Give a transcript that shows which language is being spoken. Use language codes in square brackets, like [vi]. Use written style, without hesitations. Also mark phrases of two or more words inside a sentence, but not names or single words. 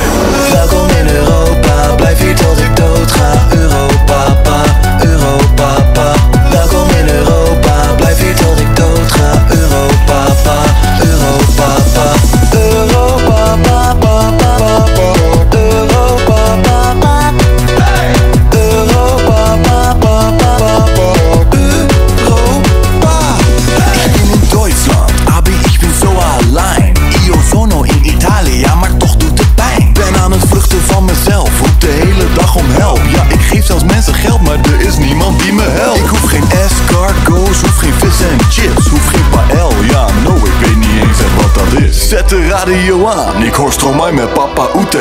[nl] Welkom in Europa, blijf hier tot ik dood ga. Europapa, Europapa. Welkom in Europa, blijf hier tot ik dood ga. Europapa, Europapa. Europapa, Europapa. [de] Ich bin in Deutschland, aber ich bin so allein. [it] Io sono in [nl] Italië, maar toch doet het pijn. Ben aan het vluchten van mezelf, roep de hele dag om help. Ja, ik geef zelfs mensen geld, maar er is niemand die me helpt. Ik hoef geen escargots, hoef geen vis en chips, hoef geen paël. Ja, no, ik weet niet eens echt wat dat is. Zet de radio aan, ik hoor Stromae met Papa Oete.